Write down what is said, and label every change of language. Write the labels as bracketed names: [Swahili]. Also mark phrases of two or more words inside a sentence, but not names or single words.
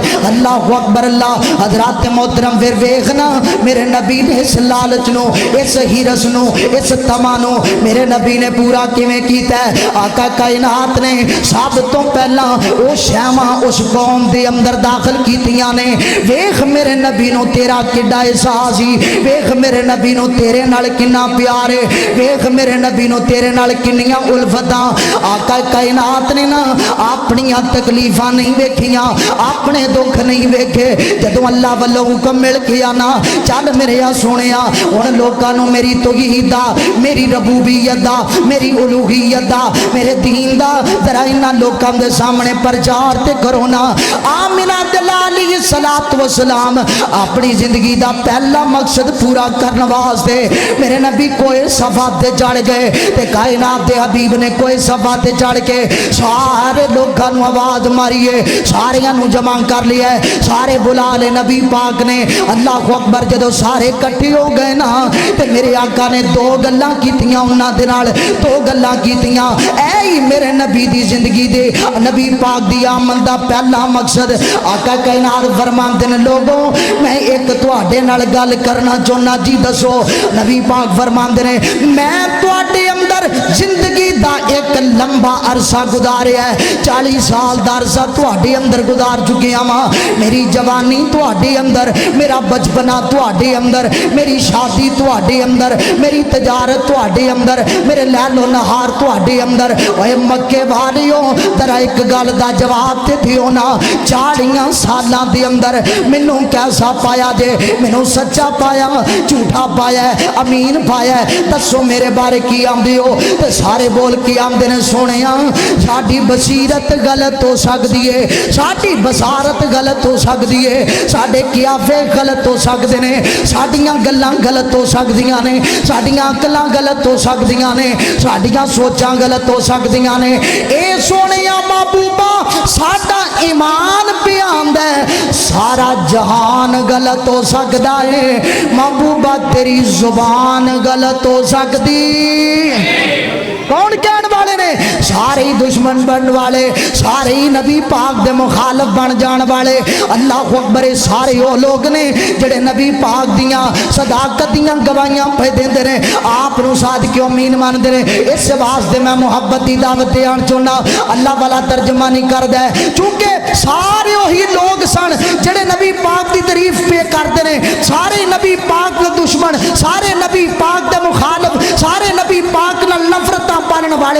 [Punjabi] اللہ اکبر. اللہ حضرات محترم پھر ویکھنا میرے نبی نے اس لالچ نو اس ہرس نو اس تما نو میرے نبی نے پورا کیویں کیتا ہے؟ آقا کائنات نے سب تو پہلا او شیواں اس قوم دے اندر داخل کیتیاں نے. ویکھ میرے نبی نو تیرا کڈا احساس ہی ویکھ میرے نبی نو تیرے نال کنا پیار ہے ویکھ میرے نبی نو تیرے نال کنیاں الفتاں. آقا کائنات نے نا اپنی تکلیفاں نہیں ویکھیاں اپنے دکھ نہیں ویکھے. جدوں اللہ والوں حکم مل گیا نا چل میرے سونیا ہن لوکاں نو میری توحید دا میری ربوبیت دا میری میری الوہیت دا میرے دین دا ذرا انہاں لوکاں دے سامنے پرچار تے کرو نا۔ آمنہ دلالی صلاۃ و سلام اپنی زندگی دا پہلا مقصد پورا کرنے واسطے میرے نبی کوئی صفات تے چڑھ گئے تے کائنات دے حبیب نے کوئی صفات تے چڑھ کے سارے لوگاں نو آواز ماریے، ساریاں نو جمع کر لیا ہے، سارے بلا لے نبی پاک نے۔ اللہ اکبر، جدو سارے کٹھے ہو گئے نا تے میرے آقا نے دو گلاں کیتیاں انہاں دے نال، دو گلاں کیتیاں۔ اے میرے نبی دی زندگی دے نبی پاک دی آمد دا پہلا مقصد آقا کائنات فرماندے نے لوگوں میں ایک تواڈے نال گل کرنا چاہنا، جی دسو۔ نبی پاک فرماندے نے میں تواڈے اندر زندگی دا ایک لمبا عرصہ گزاریا ہے، 40 سال دا عرصہ تواڈے اندر گزار چکیا ماں، میری جوانی تواڈے اندر، میرا بچپنا تواڈے اندر، میری شادی تواڈے اندر، میری تجارت تواڈے اندر، میرے لیل و نہار تواڈے اندر۔ اوے مکے والیو ذرا ایک گل دا جواب تے دیو نا، 40 سالاں دے اندر مینوں کیسا پایا جے؟ مینوں سچا پایا، جھوٹا پایا ہے، امین پایا ہے؟ دسو میرے بارے کی آمدے ہو؟ تے سارے بول کے آمدے نے سونیا ساڈی بصیرت غلط ہو سکدی ہے، ساڈی بصارت غلط ہو سکدی ہے، ساڈے قیافے غلط ہو سکدے نے، ساڈیاں گلاں غلط ہو سکدیاں نے، ساڈیاں عقلاں غلط ہو سکدیاں نے، ساڈیاں سوچاں غلط ہو سکدیاں نے۔ اے سونیا محبوبا ساڈا ایمان پہ آندا ہے سارا جہان غلط ہو سکدا ہے، محبوبہ تیری زبان غلط ہو سکدی۔ کون کہن والے نے؟ سارے ہی دشمن بن والے، سارے ہی نبی پاک دے مخالف بن جان والے۔ اللہ اکبر، سارے وہ لوگ نے جڑے نبی پاک دیاں صداقت دیاں گواہیاں پہ دیندے نے، آپ نو صادق امین ماندے نے۔ اس واسطے میں محبت دی دعوت دیان چاہنا، اللہ والا ترجمہ نہیں کردا ہے، چونکہ سارے وہی لوگ سن جڑے نبی پاک دی تعریف پہ کردے نے، سارے نبی پاک دے دشمن، سارے نبی پاک دے مخالف، سارے نبی پاک نال نفرتاں پالن والے۔